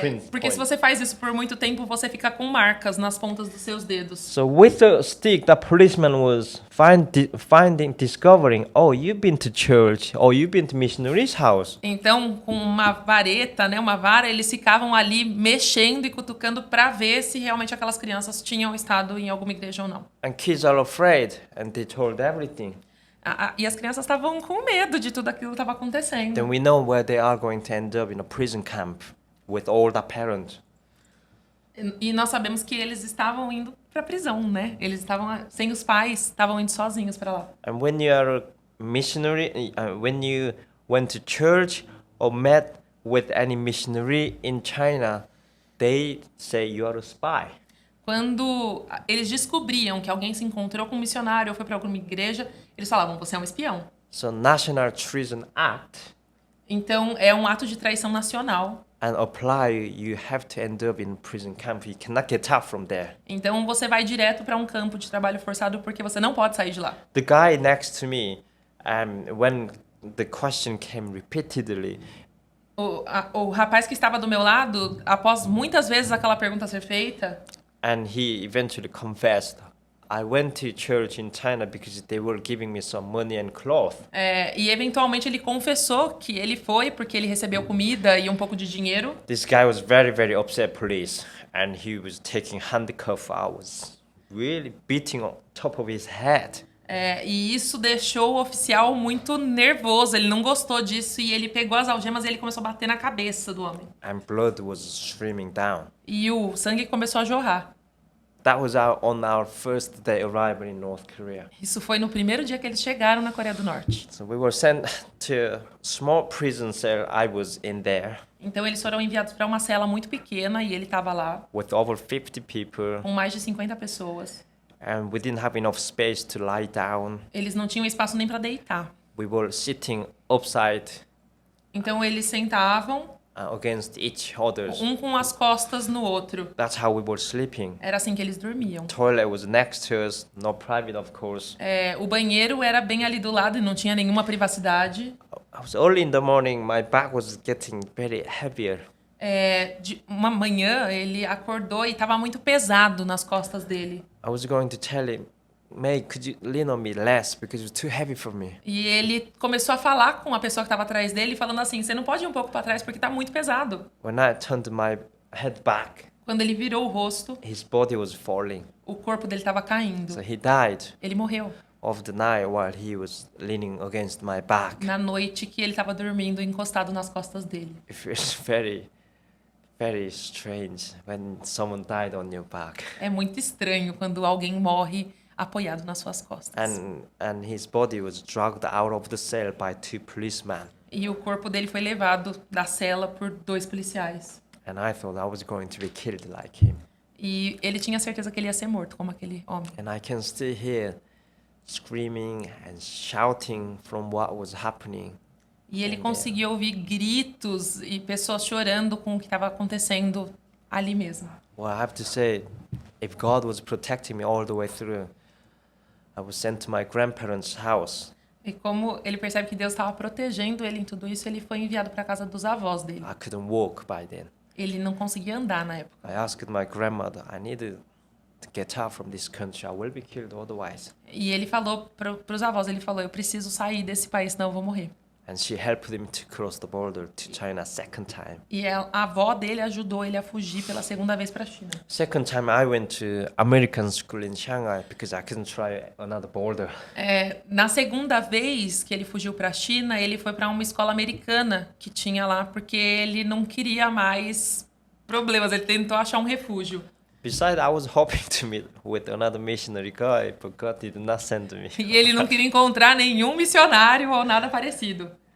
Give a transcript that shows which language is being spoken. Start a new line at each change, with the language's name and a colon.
Portuguese: Porque se você faz isso por muito tempo, você fica com marcas nas pontas dos seus dedos.
English: So with the stick, the policeman was discovering, oh, you've been to church, or you've been to missionary's house.
Portuguese: Então, com uma vareta, né, uma vara, eles ficavam ali mexendo e cutucando para ver se realmente aquelas crianças tinham estado em alguma igreja ou não.
English: And kids are afraid, and they told everything.
Portuguese: E as crianças estavam com medo de tudo aquilo que estava acontecendo.
English: Then we know where they are going to end up in a prison camp with all the parents.
Portuguese: E nós sabemos que eles estavam indo para prisão, né? Eles estavam sem os pais, estavam indo sozinhos para lá.
English: And when you are a missionary, when you went to church or met with any missionary in China, they say you are a spy.
Portuguese: Quando eles descobriam que alguém se encontrou com um missionário ou foi para alguma igreja, eles falavam, você é um espião.
English: So National Treason Act,
Portuguese: Então, é um ato de traição nacional.
English: and apply, you have to end up in prison camp. You cannot get out from there.
Portuguese: Então, você vai direto para um campo de trabalho forçado porque você não pode sair de lá.
English: The guy next to me, when the question came repeatedly,
Portuguese: O rapaz que estava do meu lado, após muitas vezes aquela pergunta ser feita,
English: and he eventually confessed, I went to church in China because they were giving me some money and cloth.
Portuguese: e eventualmente ele confessou que ele foi porque ele recebeu comida e um pouco de dinheiro.
English: This guy was very, very upset, police, and he was taking handcuff. I was really beating on top of his head.
Portuguese: E isso deixou o oficial muito nervoso, ele não gostou disso e ele pegou as algemas e ele começou a bater na cabeça do homem.
English: And blood was streaming down.
Portuguese: E o sangue começou a jorrar.
English: That was on our first day arrival in North Korea.
Portuguese: Isso foi no primeiro dia que eles chegaram na Coreia do Norte.
English: So we were sent to a small prison cell. I was in there
Portuguese: Então eles foram enviados para uma cela muito pequena e ele estava lá
English: with over 50 people,
Portuguese: com mais de 50 pessoas.
English: and we didn't have enough space to lie down.
Portuguese: Eles não tinham espaço nem para deitar.
English: We were sitting upside
Portuguese: Então eles sentavam
English: against each other.
Portuguese: um com as costas no outro.
English: That's how we were sleeping.
Portuguese: Era assim que eles dormiam.
English: Toilet was next to us, not private, of course.
Portuguese: O banheiro era bem ali do lado e não tinha nenhuma privacidade.
English: I was early in the morning. My back was getting very heavier.
Portuguese: De uma manhã ele acordou e estava muito pesado nas costas dele.
English: I was going to tell him, May, could you lean on me less because it's too heavy for me.
Portuguese: E ele começou a falar com a pessoa que estava atrás dele, falando assim: você não pode ir um pouco para trás porque está muito pesado.
English: When I turned my head back,
Portuguese: Quando ele virou o rosto,
English: his body was falling.
Portuguese: o corpo dele estava caindo.
English: So he died
Portuguese: Ele morreu
English: of the night while he was leaning against my back.
Portuguese: na noite que ele estava dormindo encostado nas costas dele.
English: It feels very, very strange when someone died on your back.
Portuguese: É muito estranho quando alguém morre apoiado nas suas costas.
English: And his body was dragged out of the cell by 2 policemen.
Portuguese: E o corpo dele foi levado da cela por 2 policiais.
English: And I thought I was going to be killed like him.
Portuguese: E ele tinha certeza que ele ia ser morto como aquele homem.
English: And I can still hear screaming and shouting from what was happening.
Portuguese: E ele conseguia ouvir gritos e pessoas chorando com o que estava acontecendo ali mesmo.
English: Well, I have to say, if God was protecting me all the way through, I was sent to my grandparents' house.
Portuguese: E como ele percebe que Deus estava protegendo ele em tudo isso, ele foi enviado para a casa dos avós dele.
English: I couldn't walk by then.
Portuguese: Ele não conseguia andar na época.
English: I asked my grandmother, I need to get out from this country. I will be killed otherwise.
Portuguese: E ele falou para os avós, ele falou: eu preciso sair desse país, senão eu vou morrer.
English: And she helped him to cross the border to China a second time.
Portuguese: E a avó dele ajudou ele a fugir pela segunda vez para a China.
English: Second time I went to American school in Shanghai because I couldn't try another border.
Portuguese: Na segunda vez que ele fugiu para a China, ele foi para uma escola americana que tinha lá, porque ele não queria mais problemas, ele tentou achar um refúgio.
English: Besides, I was hoping to meet with another missionary guy, but God did not send me.
Portuguese: E ele não queria encontrar nenhum missionário ou nada parecido.